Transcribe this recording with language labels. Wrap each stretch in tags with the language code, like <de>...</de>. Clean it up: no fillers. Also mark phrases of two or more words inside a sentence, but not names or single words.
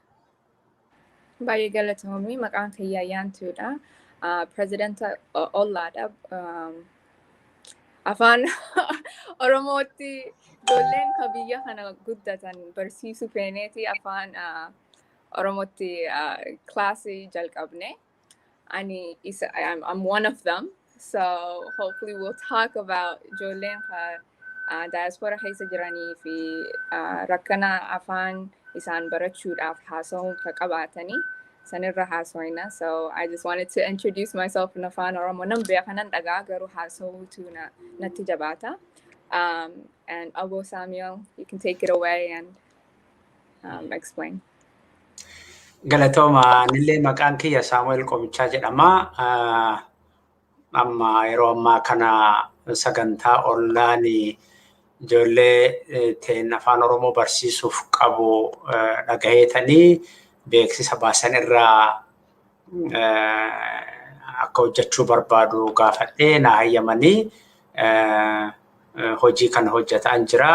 <om>Baay'ee galatoomii maqaan kiyya Ayyaantuudha. Presidenta Ollaadha. Afaan Oromootti ijoolleen kan biyya kana guddatan barsiisuu feeneeti afaan Oromootti kilaasii jalqabne.</om> <en>I'm one of them. So hopefully we'll talk about</en> <om>ijoolleen diaspora keessa jiranii fi rakkina afaan isaan barachuudhaaf haasa'uu kan qabaatanii sanirra haasa'ina.</om> <en>So I just wanted to introduce myself in</en> <om>afaan Oromoo. Nan beekanan dhagaa garuu haasa'uutu natti jabaata.</om> <en>And Abo Samuel, you can take it away and explain.</en> <om>Galatooma nillee maqaan kiyya Saamu'eel Komichaa jedhama. Amma yeroo ammaa kana sagantaa Ollaan ijoollee teen afaan Oromoo barsiisuuf qabu dhagayeetanii beeksisa baasan irraa akka hojjechuu barbaadu gaafadhee na hayyamanii hojii kana hojjetaan jira.</om>